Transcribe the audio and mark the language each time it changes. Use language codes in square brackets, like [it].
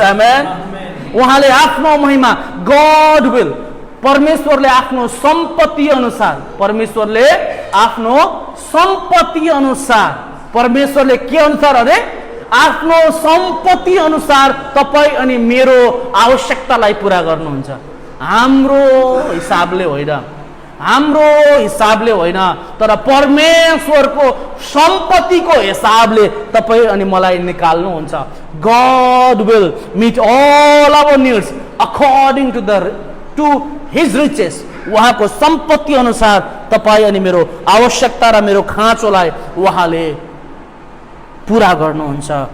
[ne] आमेन। उहाँले आफ्नो महिमा, [en] God will, [ne] परमेश्वरले आफ्नो सम्पत्ति अनुसार, परमेश्वरले आफ्नो सम्पत्ति अनुसार, परमेश्वरले के अनुसार अरे आफ्नो सम्पत्ति अनुसार तपाईँ अनि मेरो आवश्यकतालाई पुरा गर्नुहुन्छ। हाम्रो हिसाबले होइन, हाम्रो हिसाबले होइन, तर परमेश्वरको सम्पत्तिको हिसाबले तपाईँ अनि मलाई निकाल्नुहुन्छ। [en] God will meet all our needs according to his riches. [ne] उहाँको सम्पत्ति अनुसार तपाईँ अनि मेरो आवश्यकता र मेरो खाँचोलाई उहाँले पुरा गर्नुहुन्छ।